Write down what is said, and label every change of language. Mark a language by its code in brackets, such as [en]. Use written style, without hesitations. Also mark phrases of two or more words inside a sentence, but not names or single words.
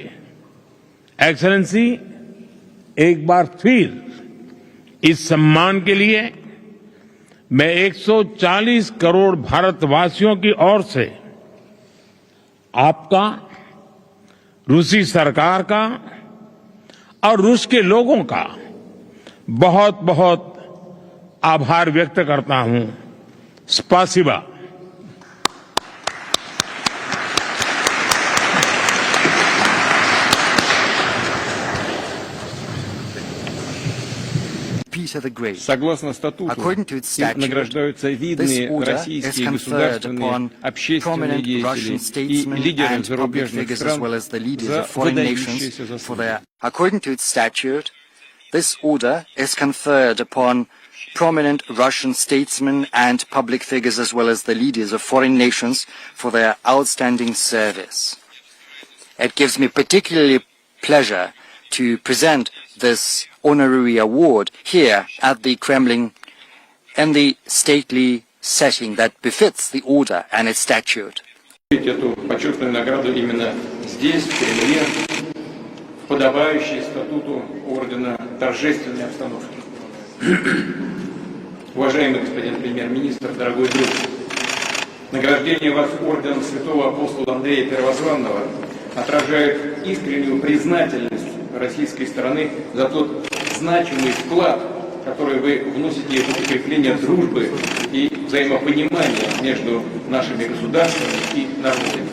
[hi] एक्सेलेंसी, एक बार फिर इस सम्मान के लिए मैं 140 करोड़ भारतवासियों की ओर से आपका, रूसी सरकार का और रूस के लोगों का बहुत बहुत आभार व्यक्त करता हूं। स्पासिबा। [ru] Согласно статуту, им награждаются видные российские государственные, общественные деятели и лидеры зарубежных стран за выдающиеся заслуги. [en] According to its statute, this order is conferred upon prominent Russian statesmen and public figures as well as the leaders of foreign nations for their outstanding service. It gives me particularly pleasure to present this honorary award here at the Kremlin in the stately setting that befits the order and its statute. [ru] Эту почетную награду именно здесь, в Кремле, в подобающей статуту ордена торжественной обстановки. Уважаемый господин премьер-министр, дорогой друг, награждение вас орденом святого апостола Андрея Первозванного отражает искреннюю признательность российской стороны за тот значимый вклад, который вы вносите в укрепление дружбы и взаимопонимания между нашими государствами и народами.